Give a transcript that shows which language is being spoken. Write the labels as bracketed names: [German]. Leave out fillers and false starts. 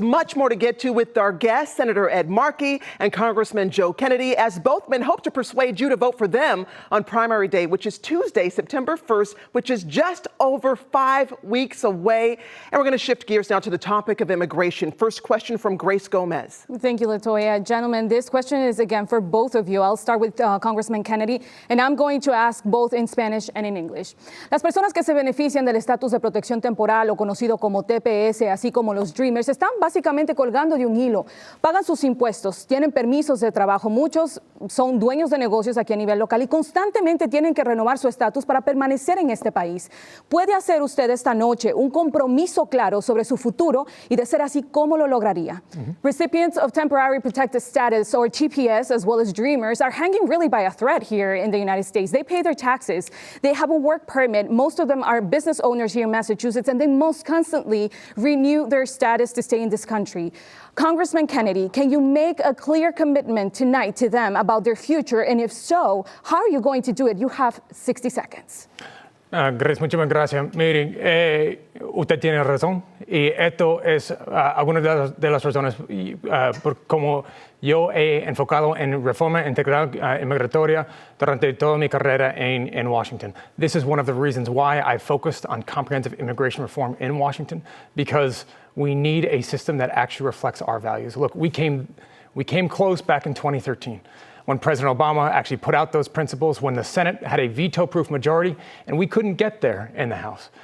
[English] Much more to get to with our guests, Senator Ed Markey and Congressman Joe Kennedy, as both men hope to persuade you to vote for them on primary day, which is Tuesday, September 1st, which is just over 5 weeks away. And we're going to shift gears now to the topic of immigration. First question from Grace Gomez. Thank you, Latoya. Gentlemen, this question is again for both of you. I'll start with Congressman Kennedy, and I'm going to ask both in Spanish and in English. [Spanish] Las personas que se benefician del estatus de protección temporal o conocido como TPS, así como los Dreamers, están básicamente colgando de un hilo. Pagan sus impuestos, tienen permisos de trabajo, muchos son dueños de negocios aquí a nivel local y constantemente tienen que renovar su estatus para permanecer en este país. ¿Puede hacer usted esta noche un compromiso claro sobre su futuro y de ser así, cómo lo lograría? [English] Recipients of Temporary Protected Status, or TPS, as well as Dreamers, are hanging really by a thread here in the United States. They pay their taxes, they have a work permit, most of them are business owners here in Massachusetts, and they most constantly renew their status to stay in this country. Congressman Kennedy, can you make a clear commitment tonight to them about their future? And if so, how are you going to do it? You have 60 seconds. [Spanish] Grace, muchísimas gracias. Miren, usted tiene razón y esto es alguna de las razones por cómo yo he enfocado en reforma integral inmigratoria durante toda mi carrera en Washington. [English] This is one of the reasons why I focused on comprehensive immigration reform in Washington, because we need a system that actually reflects our values. Look, we came close back in 2013. When President Obama actually put out those principles, when the Senate had a veto-proof majority, and we couldn't get there in the House.